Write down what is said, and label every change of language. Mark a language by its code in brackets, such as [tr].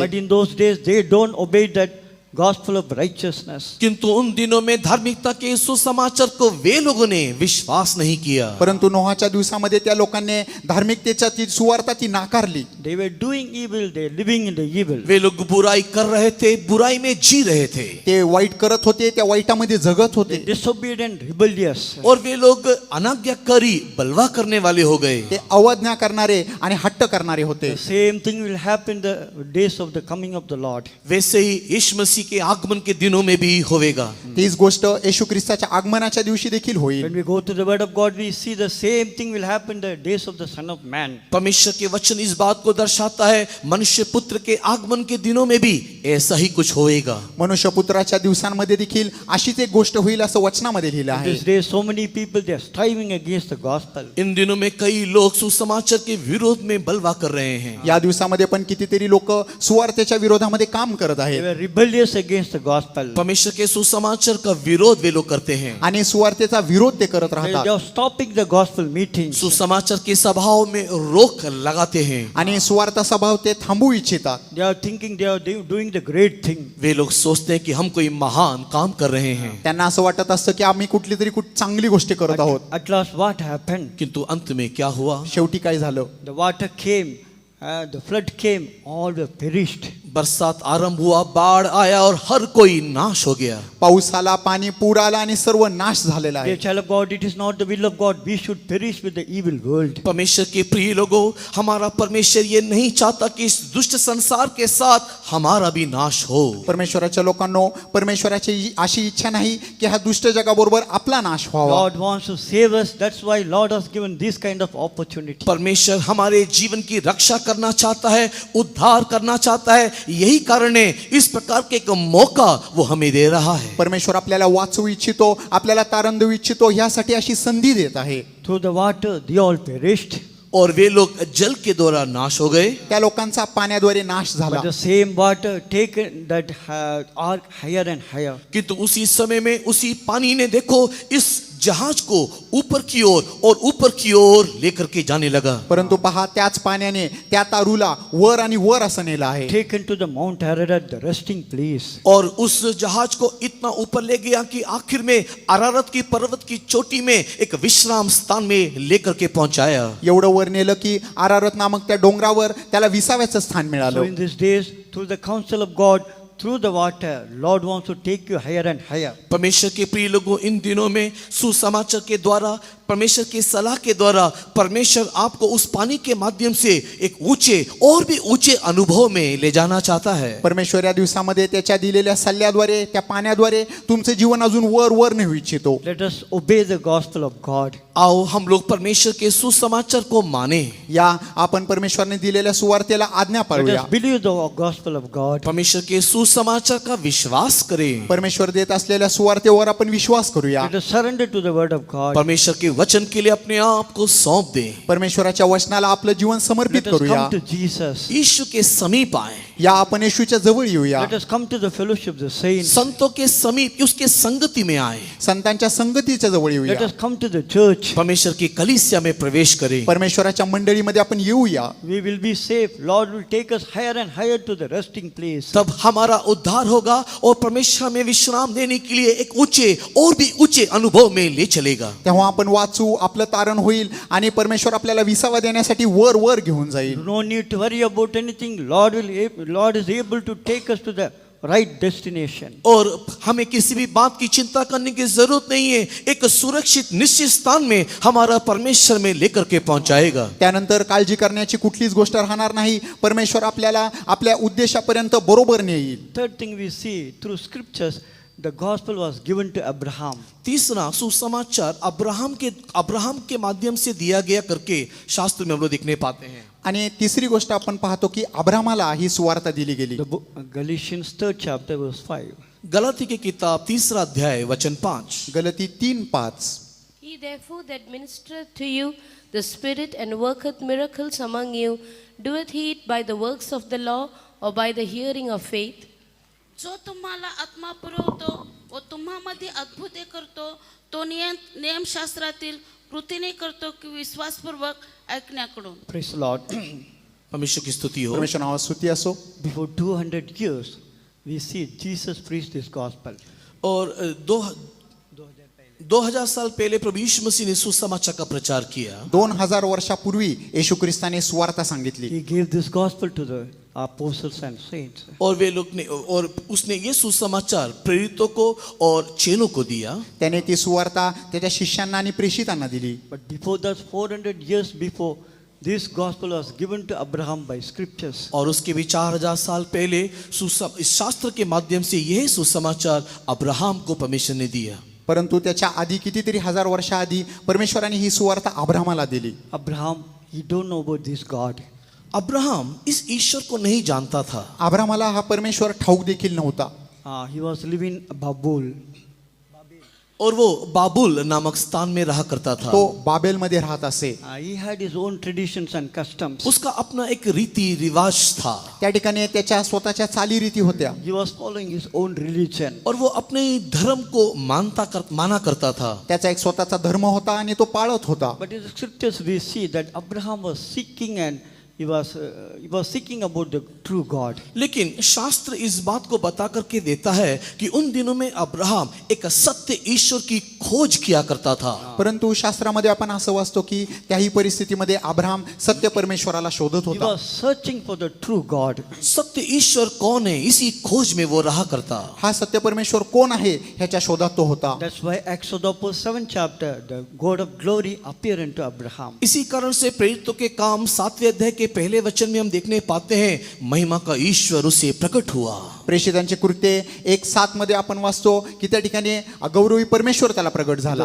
[en] But in those days, they don't obey that gospel of righteousness. [hi] किंतु उन दिनों में धार्मिकता के सुसमाचार को वे लोगों ने विश्वास नहीं किया। [mr] परंतु नोहाच्या दिवसामध्ये त्या लोकांनी धार्मिकतेच्या ती सुवार्ताची नाकारली. [en] They were doing evil, they were living in the evil. [hi] वे लोग बुराई कर रहे थे, बुराई में जी रहे थे। [mr] ते वाईट करत होते, त्या वाईटामध्ये जगत होते. [en] Disobedient, rebellious. [hi] और वे लोग अनाज्ञाकारी बलवा करने वाले हो गए। [mr] ते अवज्ञा करणारे आणि हट्ट करणारे होते. [en] The same thing will happen the days of the coming of the Lord. [hi] वैसे ही यीशु मसीह के आगमन के दिनों में भी होवेगा। [mr] तीच गोष्ट येशू ख्रिस्ताच्या आगमनाच्या दिवशी देखील होईल. [en] When we go to the word of God, we see the same thing will happen the days of the Son of Man. [hi] परमेश्वर के वचन इस बात को दर्शाता है, मनुष्य पुत्र के आगमन के दिनों में भी ऐसा ही कुछ होएगा। [mr] मनुष्य पुत्राच्या दिवसांमध्ये देखील अशीच एक गोष्ट होईल असं वचनामध्ये लिहिलं आहे. [en] These days, so many people they are striving against the gospel. [hi] इन दिनों में कई लोग सुसमाचार के विरोध में बलवा कर रहे हैं। [mr] या दिवसामध्ये पण कितीतरी लोक सुवार्तेच्या विरोधामध्ये काम करत [en] They [mr] आहेत. [en] were rebellious against the gospel. [hi] परमेश्वर के सुसमाचार का विरोध वे लोग करते हैं। [mr] आणि सुवार्तेचा विरोध ते करत [en] They [mr] राहतात. [en] are stopping the gospel meetings. [hi] सुसमाचार के सभाओं में रोक लगाते हैं। [mr] आणि सुवार्ता स्वभाव ते थांबवू इच्छितात. [en] They are thinking they are doing the great thing. [hi] वे लोग सोचते हैं कि हम कोई महान काम कर रहे हैं, [mr] त्यांना असं वाटत असतं की आम्ही कुठली तरी चांगली गोष्टी करत आहोत. [en] At last, what happened? [hi] किंतु अंत में क्या हुआ? [mr] शेवटी काय झालं? [en] The water came, the flood came, all were perished. [hi] बरसात आरंभ हुआ, बाढ़ आया और हर कोई नाश हो गया। [mr] पाऊस आला, पाणी पूर आला आणि सर्व नाश झालेला आहे. [en] Dear child of God, it is not the will of God we should perish with the evil world. [hi] परमेश्वर के प्रिय लोगों, हमारा परमेश्वर ये नहीं चाहता कि इस दुष्ट संसार के साथ हमारा भी नाश हो। [mr] परमेश्वराच्या लोकांनो, परमेश्वराची अशी इच्छा नाही की हा दुष्ट जगाबरोबर आपला नाश व्हावा. [en] God wants to save us. That's why Lord has given this kind of opportunity. [hi] परमेश्वर हमारे जीवन की रक्षा करना चाहता है, उद्धार करना चाहता है। यही कारण है इस प्रकार के एक मौका वो हमें दे रहा है। [mr] परमेश्वर आपल्याला वाचवू इच्छितो, आपल्याला तारण देऊ इच्छितो, यासाठी अशी संधी देत आहे. [en] Through the water, they all perished. [hi] और वे लोग जल के द्वारा नाश हो गए। [mr] त्या लोकांचा पाण्याद्वारे नाश झाला. [en] But the same water taken that ark higher and higher. [hi] किंतु उसी समय में उसी पानी ने देखो इस जहाज को ऊपर की ओर और ऊपर की ओर लेकर के जाने लगा। [mr] परंतु पहा, त्याच पाण्याने त्या तारूला वर आणि वर असं नेलं आहे. [en] Taken to the Mount Ararat, the resting place. [hi] और उस जहाज को इतना ऊपर ले गया कि आखिर में अरारत की पर्वत की चोटी में एक विश्राम स्थान में लेकर के पहुंचाया। [mr] एवढं वर नेलं की आरारत नामक त्या डोंगरावर त्याला विसाव्याचं स्थान [en] So [mr] मिळालं. [en] in these days, through the counsel of God, through the water, Lord wants to take you higher and higher. [hi] परमेश्वर के प्रिय लोगों, इन दिनों में सुसमाचार के द्वारा, परमेश्वर की सलाह के द्वारा परमेश्वर आपको उस पानी के माध्यम से एक ऊंचे और भी ऊंचे अनुभव में ले जाना चाहता है। [mr] परमेश्वर या दिवसामध्ये त्याच्या दिलेल्या सल्ल्याद्वारे, त्या पाण्याद्वारे तुमचे जीवन अजून वर वर नेऊ इच्छितो. [en] Let us obey the gospel of God. [hi] आओ हम लोग परमेश्वर के सुसमाचार को माने। [mr] या आपण परमेश्वरने दिलेल्या सुवार्तेला आज्ञा [en] Let [mr] पाळूया. [en] us believe the gospel of God. [hi] परमेश्वर के सुसमाचार का विश्वास करें। [mr] परमेश्वर देत असलेल्या सुवार्तेवर आपण विश्वास करूया. [en] Let us surrender to the word of God. [hi] परमेश्वर के वचन के लिए अपने आप को सौंप दें। [mr] परमेश्वराच्या वचनाला आपलं जीवन समर्पित [en] Let us [mr] करूया. [en] come to Jesus. [hi] यीशु के समीप आए। [mr] या आपण येशूच्या जवळ येऊया. [en] Let us come to the fellowship of the saints. [hi] संतों के समीप उसके संगति में आए, [mr] संतांच्या संगतीच्या जवळ [en] Let [mr] येऊया. [en] us come to the church. [hi] परमेश्वर की कलीसिया में प्रवेश करें. [mr] परमेश्वराच्या मंडळीमध्ये आपण येऊया. [en] We will be safe. Lord will take us higher and higher to the resting place. [hi] तब हमारा उद्धार होगा और परमेश्वर हमें विश्राम देने के लिए एक ऊंचे और भी ऊंचे अनुभव में ले चलेगा. [mr] तेव्हा आपण वाचू, आपलं तारण होईल आणि परमेश्वर आपल्याला विसावा देण्यासाठी वर वर घेऊन जाईल. [en] No need to worry about anything. Lord is able to take us to the right destination. [hi] और हमें किसी भी बात की चिंता करने की जरूरत नहीं है. एक सुरक्षित निश्चित स्थान में हमारा परमेश्वर में लेकर के पहुंचाएगा. [mr] त्यानंतर काळजी करण्याची कुठलीच गोष्ट राहणार नाही. परमेश्वर आपल्याला आपल्या उद्देशापर्यंत बरोबर नेईल. [en] Third thing we see through scriptures, the gospel was given to Abraham. [hi] तीसरा सुसमाचार अब्राहम के माध्यम से दिया गया करके शास्त्र में हम लोग देखने पाते हैं. [mr] आणि तिसरी गोष्ट आपण पाहतो की अब्रामाला ही सुवार्ता दिली गेली. [en] The book, Galatians 3rd chapter verse 5. [hi] Galati की किताब 3 अध्याय वचन 5. [mr] गलती 3:5. [en] He therefore that ministereth to you the Spirit and worketh miracles among you, doeth he it by the works of the law or by the hearing of faith? [mr] जो तुम्हाला आत्मा पुरवतो व तुम्हामध्ये अद्भुते करतो, तो नियमशास्त्रातील कृतीने करतो की विश्वासपूर्वक ऐकण्याकडून. [en] Praise the Lord. [hi] परमेश्वर की स्तुति हो. [mr] परमेश्वर नावात स्तुती असो. [en] Before 200 years, we see Jesus preached this gospel. [hi] और 2000 साल पहले प्रभु यीशु मसीह ने सुसमाचार का प्रचार किया. [mr] 2000 वर्षापूर्वी येशू ख्रिस्ताने सुवार्ता सांगितली. [en] He gave this gospel to the apostles and saints. [hi] और वे लोग ने और उसने ये सुसमाचार प्रेरितों को और चेलों को दिया. [mr] त्याने ती सुवार्ता त्याच्या शिष्यांना आणि प्रेषितांना दिली. [en] But before that, 400 years before, this gospel was given to Abraham by scriptures. [hi] और उसके भी 4000 साल पहले इस शास्त्र के माध्यम से यह सुसमाचार अब्राहम को परमेश्वर ने दिया. [mr] परंतु त्याच्या आधी कितीतरी हजार वर्षाआधी परमेश्वराने ही सुवार्ता अब्रामाला दिली. [en] Abraham, he don't know about this God. [hi] Abraham इस ईश्वर को नहीं जानता था. [mr] अब्रामाला हा परमेश्वर ठाऊक देखील नव्हता. [en] He was living Babul. [hi] और वो बाबुल नामक स्थान में रहा करता था. [mr] तो बाबेलमध्ये राहत असे. [en] He had his own traditions and customs. [hi] उसका अपना एक रीति रिवाज था. [mr] त्या ठिकाणी त्याच्या स्वतःच्या चालीरीती होत्या. [en] He was following his own religion. [hi] और वो अपने धर्म को माना करता था. [mr] त्याचा एक स्वतःचा धर्म होता आणि तो पाळत होता. [en] But in the scriptures we see that Abraham was seeking and he was seeking about the true God. [hi] लेकिन शास्त्र इस बात को बता करके देता है कि उन दिनों में अब्राहम एक सत्य ईश्वर की खोज किया करता था. [mr] परंतु शास्त्रामध्ये आपण असं वाचतो की त्याही परिस्थितीमध्ये अब्राहम सत्य परमेश्वराला शोधत होता. [en] was searching for the true God. [hi] सत्य ईश्वर कौन है, इसी खोज में वो रहा करता. [mr] हा सत्य परमेश्वर कोण आहे ह्याच्या शोधात तो होता. [en] That's why Acts of the Apostles 7th chapter, the God of glory appeared unto Abraham. [hi] इसी कारण से प्रेरितों के काम 7वें अध्याय के पहले वचन में हम देखने पाते हैं महिमा का ईश्वर उसे प्रकट हुआ. [mr] प्रेषितांचे कृत्य 1:7 मध्ये आपण वाचतो की त्या ठिकाणी अगौरवी परमेश्वर त्याला प्रगट झाला.